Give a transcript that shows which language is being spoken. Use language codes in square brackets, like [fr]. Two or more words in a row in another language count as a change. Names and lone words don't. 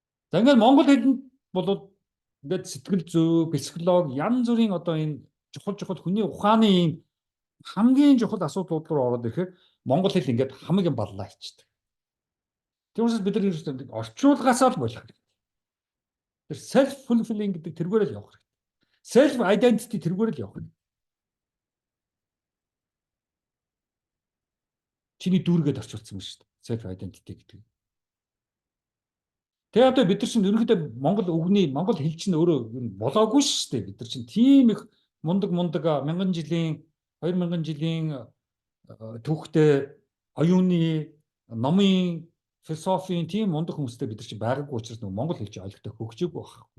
[mn] За ингээд монгол хэлэнд бол ингээд сэтгэл зүй, психологи, янз бүрийн одоо энэ чухал хүний ухааны ийм хамгийн чухал асуудлууд руу ороод ирэхээр монгол хэл ингээд хамгийн баллаа хийчихдэг. Тэрнээс бид нар ерөөсөө орчуулгаасаа л болох хэрэгтэй. Тэр [en] self fulfilling [mn] гэдэг тэргээр л явах хэрэгтэй. [en] Self identity [mn] тэргээр л явах хэрэгтэй. Чиний дүүргээд орчуулсан юм шүү дээ. [en] Self identity [mn] гэдэг. Тэгээ одоо бид нар чинь ерөнхийдөө монгол хэл чинь өөрөө болоогүй шүү дээ. Бид нар чинь тийм их мундаг 2000 жилийн түүхтэй оюуны номын философийн тийм мундаг хүмүүстэй бид нар чинь байгаагүй учраас нөгөө монгол хэл чинь ойлгохтой хөгжөөгүй байхгүй.